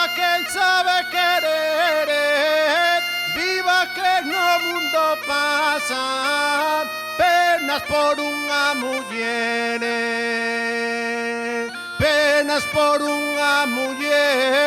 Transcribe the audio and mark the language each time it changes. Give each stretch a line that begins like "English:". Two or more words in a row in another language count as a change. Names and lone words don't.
Spanish: quien sabe querer,
Galician: viva que no mundo pasa penas por unha muller, penas por unha muller.